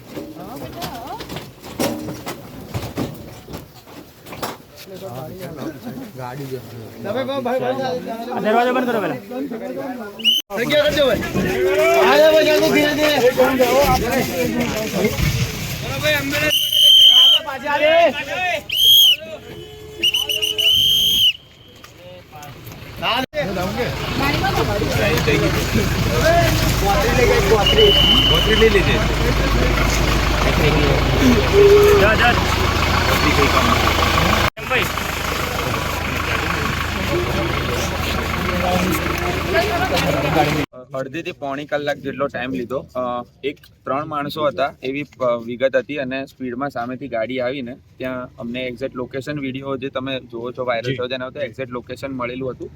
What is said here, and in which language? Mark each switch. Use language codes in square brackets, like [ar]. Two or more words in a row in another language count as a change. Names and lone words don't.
[hi] गाड़ी जो दबे भाई दरवाजा बंद करो पहले अरे क्या करते हो भाई आ जाओ जल्दी धीरे धीरे चलो भाई एम्बुलेंस पाजा रे जाओगे गोत्री ले लीजिए जा जा कोई काम भाई [gu] અડધીથી પોણી કલાક જેટલો ટાઈમ લીધો। એક 3 માણસો હતા એવી વિગત હતી અને સ્પીડમાં સામેથી ગાડી આવીને ત્યાં અમને એક્ઝેક્ટ લોકેશન વિડીયો જે તમે જોવો છો વાયરલ થયો તેના તો એક્ઝેક્ટ લોકેશન મળેલું હતું।